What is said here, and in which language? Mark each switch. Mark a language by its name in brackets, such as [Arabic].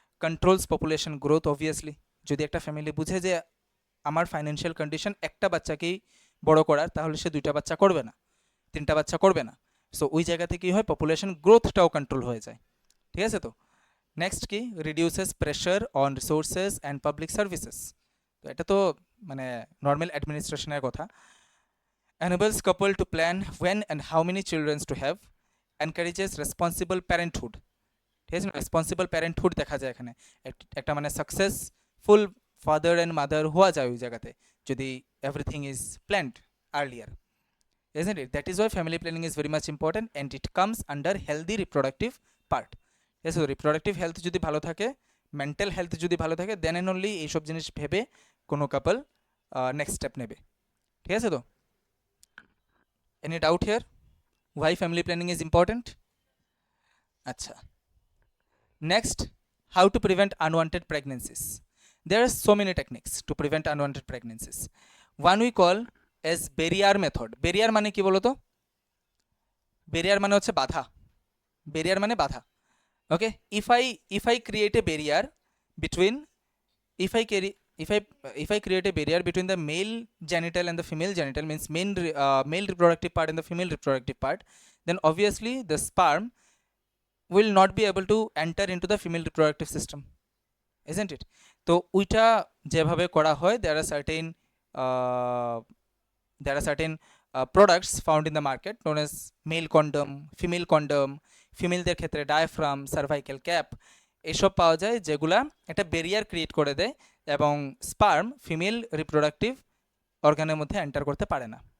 [English] Controls population growth obviously. [Bangla] যদি একটা family বুঝে যে আমার ফাইন্যান্সিয়াল কন্ডিশন একটা বাচ্চাকেই বড় করার, তাহলে সে 2টা বাচ্চা করবে না, 3টা বাচ্চা করবে না। সো ওই জায়গাতে কী হয়, পপুলেশন গ্রোথটাও কন্ট্রোল হয়ে যায়। ঠিক আছে? [English] তো নেক্সট কি, reduces pressure on resources and public services. [Bangla] তো এটা তো মানে নর্মাল অ্যাডমিনিস্ট্রেশনের কথা। [English] enables couple to plan when and how many children to have, encourages responsible parenthood। [Bangla] ঠিক আছে, রেসপন্সিবল প্যারেন্টহুড দেখা যায় এখানে, একটা মানে সাকসেসফুল ফাদার অ্যান্ড মাদার হওয়া যায় ওই জায়গাতে, [English] যদি everything is planned earlier, isn't it? That is why family planning is very much important and it comes under healthy reproductive part. Yes, so reproductive health [Bangla] যদি ভালো থাকে, মেন্টাল হেলথ যদি ভালো থাকে, দেন অ্যান্ড অনলি এইসব জিনিস ভেবে কোনো কাপল নেক্সট স্টেপ নেবে। ঠিক আছে? [English] তো any doubt here why family planning is important? আচ্ছা, next, how to prevent unwanted pregnancies. There are so many techniques to prevent unwanted pregnancies. One we call as barrier method. [Bangla] Barrier মানে কি বলো তো? Barrier মানে হচ্ছে বাধা। Barrier মানে বাধা। [English] Okay, if I create a barrier between, if I carry if I create a barrier between the male genital and the female genital, means male reproductive part and the female reproductive part, then obviously the sperm will not be able to enter into the female reproductive system, isn't it? [Bangla] তো ওইটা যেভাবে করা হয়, uh, [English] there are certain products found in the market known as male condom, [Bangla] ফিমেলদের ক্ষেত্রে diaphragm, cervical cap, এসব পাওয়া যায় যেগুলা একটা ব্যারিয়ার ক্রিয়েট করে দেয় এবং স্পার্ম ফিমেল রিপ্রোডাক্টিভ অর্গানের মধ্যে এন্টার করতে পারে না।